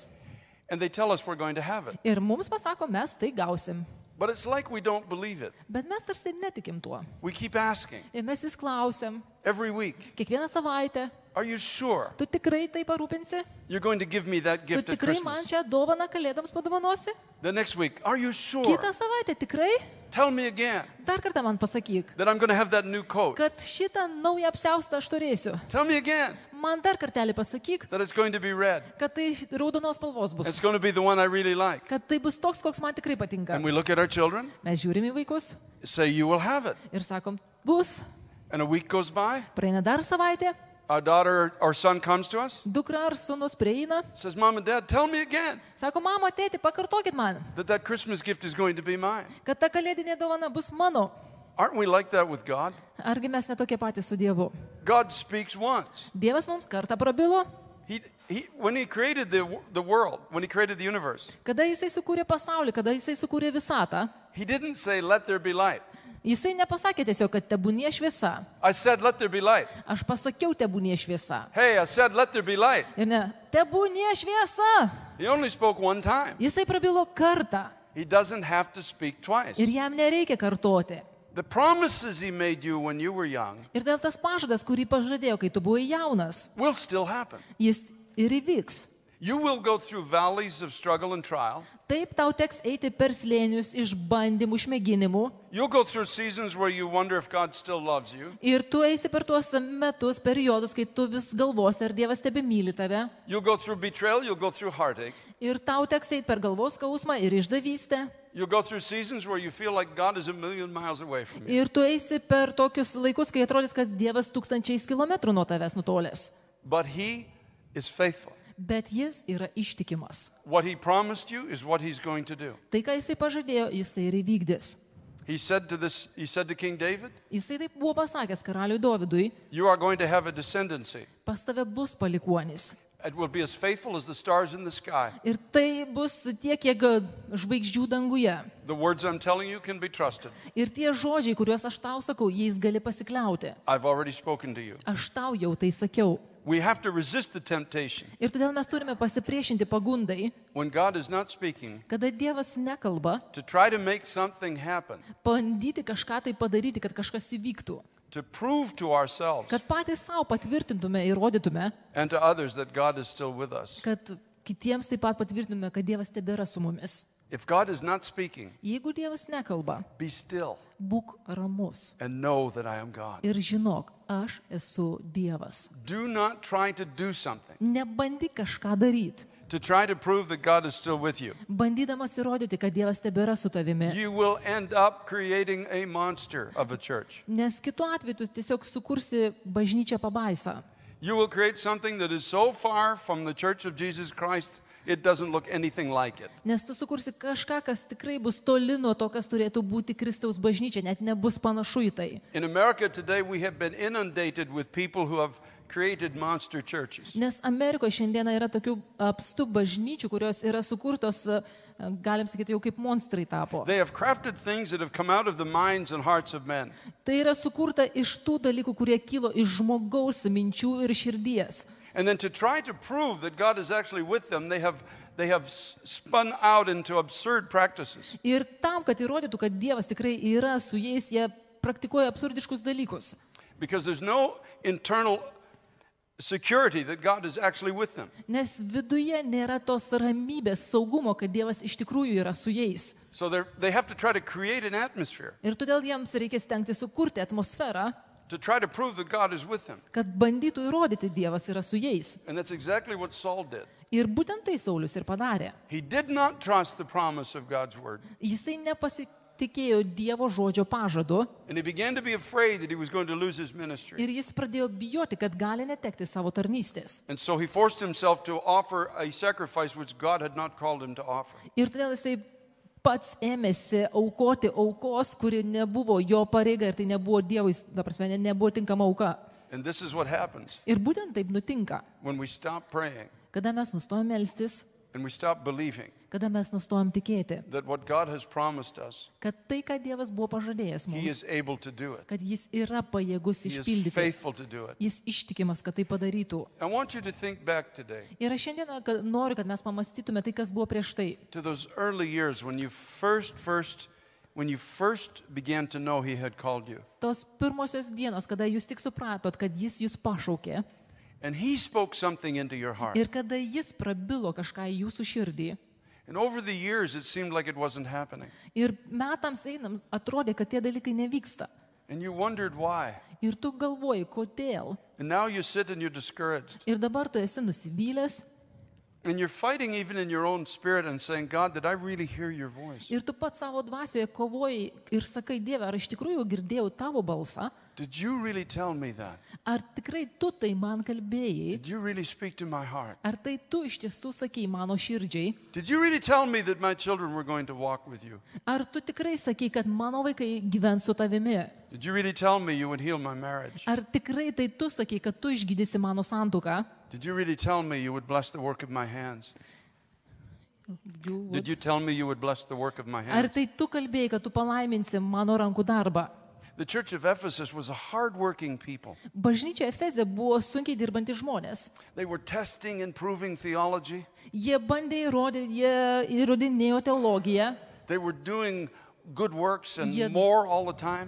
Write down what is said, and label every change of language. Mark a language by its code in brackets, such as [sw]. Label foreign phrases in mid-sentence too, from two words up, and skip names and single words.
[en] and they tell us we're going to have it. [lt] Ir mums pasako, mes tai gausim. [en] But it's like we don't believe it. [lt] Bet mes tarsi netikim tuo. [en] We keep asking [lt] Ir mes vis klausim. [en] every week, [lt] Kiekvieną savaitę. [en] are you sure [lt] Tu tikrai tai parūpinsi? [en] you're going to give me that [lt] Tu [en] gift at [lt] tikrai man [en] Christmas? [lt] čia dovaną kalėdoms padovanosi? [en] The next week, are you sure? [lt] Kitą savaitę tikrai? [en] Tell me again [lt] Dar kartą man pasakyk, [en] that I'm going to have that new coat. [lt] kad šitą naują apsiaustą aš turėsiu. [en] Tell me again [lt] Man dar kartelį pasakyk, [en] that it's going to be red. [lt] kad tai raudonos spalvos [en] It's [lt] bus. [en] going to be the one I really like. [lt] Kad tai bus toks, koks man tikrai patinka. [en] And we look at our children, [lt] Mes žiūrim į vaikus [en] say, you will have it. [lt] ir sakom, bus. [en] And a week goes by, [lt] Praeina dar savaitė, [en] our daughter or son comes to us, [lt] dukra ar sūnus prieina, [en] says, Mom and Dad, tell me again [lt] sako, mama, tėti, pakartokit man, [en] that Christmas gift is going to be mine. [lt] kad ta kalėdinė dovana bus mano. [en] Aren't we like that with God? [lt] Argi mes netokie patys su Dievu? [en] God speaks once. [lt] Dievas mums kartą prabilo, [en] When he created the world, when he created the universe, [lt] kada jisai sukūrė pasaulį, kada jisai sukūrė visatą. [en] he didn't say, let there be light. [lt] Jisai nepasakė tiesiog, kad tebūnie šviesa. [en] I said, let there be light. [lt] Aš pasakiau, tebūnie šviesa. [en] Hey, I said, let there be light. [lt] Ir ne, tebūnie šviesa. [en] He only spoke one time. [lt] Jisai prabilo kartą [en] He doesn't have to speak twice. [lt] ir jam nereikia kartoti. [en] The promises he made you when you were young [lt] Ir dėl tas pažadas, kurį pažadėjo, kai tu buvai jaunas, [en] will still happen. [lt] jis ir įvyks. [en] You will go through valleys of struggle and trial. [lt] Taip tau teks eiti per slėnius išbandymų, išmėginimų. [en] You'll go through seasons where you wonder if God still loves you. [lt] Ir tu eisi per tuos metus, periodus, kai tu vis galvosi, ar Dievas tebe myli tave. [en] You'll go through betrayal. You'll go through heartache. [lt] Ir tau teks eiti per galvos skausmą ir išdavystę. [en] You'll go through seasons where you feel like God is a million miles away from you. [lt] Ir tu eisi per tokius laikus, kai atrodys, kad Dievas 1000 kilometrų nuo tavęs nutolęs. [en] But he is faithful. [lt] Bet jis yra ištikimas. [en] What he promised you is what he's going to do. [lt] Tai, ką jisai pažadėjo, jis tai ir įvykdys. [en] He said to King David, [lt] Jisai taip buvo pasakęs karaliui Dovydui, [en] you are going to have a descendancy. [lt] pas tave bus palikuonis. [en] It will be as faithful as the stars in the sky. [lt] Ir tai bus tiek, kiek žvaigždžių danguje. [en] The words I'm telling you can be trusted. [lt] Ir tie žodžiai, kuriuos aš tau sakau, jais gali pasikliauti. [en] I've already spoken to you. [lt] Aš tau jau tai sakiau. [en] We have to resist the temptation. [lt] Ir todėl mes turime pasipriešinti pagundai, [en] When God is not speaking, [lt] kada Dievas nekalba, [en] to try to make something happen, [lt] bandyti kažką tai padaryti, kad kažkas įvyktų. [en] to prove to ourselves [lt] Kad patys savo patvirtintume, įrodytume, [en] and to others that God is still with us. [lt] kad kitiems taip pat patvirtintume, kad Dievas tebėra su mumis. [en] If God is not speaking, [lt] Jeigu Dievas nekalba, [en] be still [lt] būk ramus [en] and know that I am God. [lt] ir žinok, aš esu Dievas. [en] Do not try to do something [lt] Nebandyk kažką daryti, [en] to try to prove that God is still with you. [lt] bandydamas įrodyti, kad Dievas tebėra su tavimi. [en] You will end up creating a monster of a church. [lt] Nes kitu atveju tu tiesiog sukursi bažnyčią pabaisą. [en] You will create something that is so far from the Church of Jesus Christ, it doesn't look anything like it. [lt] Nes tu sukursi kažką, kas tikrai bus toli nuo to, kas turėtų būti Kristaus bažnyčia, net nebus panašu į tai. [en] In America today, we have been inundated with people who have created monster churches. [lt] Nes Amerikoje šiandieną yra tokių apstų bažnyčių, kurios yra sukurtos, galim sakyti, jau kaip monstrai tapo. [en] They have crafted things that have come out of the minds and hearts of men. [lt] Tai yra sukurta iš tų dalykų, kurie kilo iš žmogaus minčių ir širdies. [en] And then to try to prove that God is actually with them, they have spun out into absurd practices. [lt] Ir tam, kad įrodytų, kad Dievas tikrai yra su jais, jie praktikuoja absurdiškus dalykus. [en] Because there's no internal security that God is actually with them. [lt] Nes viduje nėra tos ramybės, saugumo, kad Dievas iš tikrųjų yra su jais. [en] So they have to try to create an atmosphere [lt] Ir todėl jiems reikia stengti sukurti atmosferą, [en] to try to prove that God is with them. [lt] kad bandytų įrodyti, Dievas yra su jais. [en] And that's exactly what Saul did. [lt] Ir būtent tai Saulius ir padarė. [en] He did not trust the promise of God's word. [lt] Jisai tikėjo Dievo žodžio pažadu [en] And he began to be afraid that he was going to lose his ministry. [lt] ir jis pradėjo bijoti, kad gali netekti savo tarnystės. [en] And so he forced himself to offer a sacrifice which God had not called him to offer. [lt] Ir todėl jisai pats ėmėsi aukoti aukos, kuri nebuvo jo pareiga ir tai nebuvo Dievui, ta prasme, nebuvo tinkama auka. [en] And this is what happens [lt] Ir būtent taip nutinka, [en] when we stop praying [lt] kada mes nustojam melstis, [en] and we stop believing [lt] kada mes nustojam tikėti, [en] that what God has promised us, [lt] kad tai, ką Dievas buvo pažadėjęs [en] he [lt] mums, [en] is able to do it. [lt] kad jis yra pajėgus [en] He is [lt] išpildyti, [en] faithful to do it. [lt] jis ištikimas, kad tai padarytų. [en] I want you to think back today [lt] Ir aš šiandieną noriu, kad mes pamastytume tai, kas buvo prieš tai. [en] to those early years when you first began to know he had called you. [lt] Tos pirmosios dienos, kada jūs tik supratot, kad jis jūs pašaukė [en] And he spoke something into your heart. [lt] ir kada jis prabilo kažką į jūsų širdį. [en] And over the years, it seemed like it wasn't happening. [lt] Ir metams einam atrodė, kad tie dalykai nevyksta. [en] And you wondered why. [lt] Ir tu galvoji, kodėl. [en] And now you sit and you're discouraged. [lt] Ir dabar tu esi nusivylęs [en] And you're fighting even in your own spirit and saying, God, did I really hear your voice? [lt] ir tu pats savo dvasioje kovoji ir sakai, Dieve, ar iš tikrųjų girdėjau tavo balsą? [en] Did you really tell me that? [lt] Ar tikrai tu tai man kalbėjai? [en] Did you really speak to my heart? [lt] Ar tai tu iš tiesų sakei mano širdžiai? [en] Did you really tell me that my children were going to walk with you? [lt] Ar tu tikrai sakei, kad mano vaikai gyvens su tavimi? [en] Did you really tell me you would heal my marriage? [lt] Ar tikrai tai tu sakei, kad tu išgydysi mano santuoką? [en] Did you really tell me you would bless the work of my hands? Did you tell me you would bless the work of my [lt] Ar [en] hands? [lt] tai tu kalbėjai, kad tu palaiminsi mano rankų darbą? [en] The church of Ephesus was a hard-working people. [lt] Bažnyčia Efeze buvo sunkiai dirbantys žmonės. [en] They were testing and proving theology. [lt] Jie bandė įrodinėjo teologiją, [en] They were doing good works and Yeah. more all the time.